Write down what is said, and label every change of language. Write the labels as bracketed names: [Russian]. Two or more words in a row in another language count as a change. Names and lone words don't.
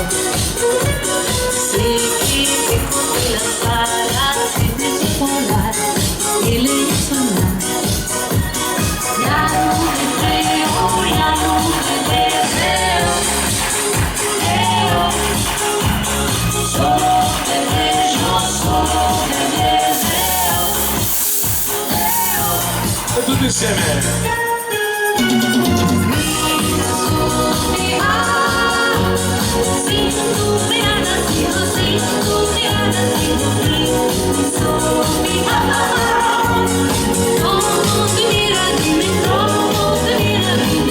[Spanish] Sé que te corté las alas, que te supo volar, que le hizo sonar. Ya no te creo, ya no te deseo, solo te deseo, solo te deseo. [Italian] E tutti insieme. [Spanish] Sin tu mirada sigo, sin tu mirada sigo, ¿cómo te miras? Dime cómo te miras, dime.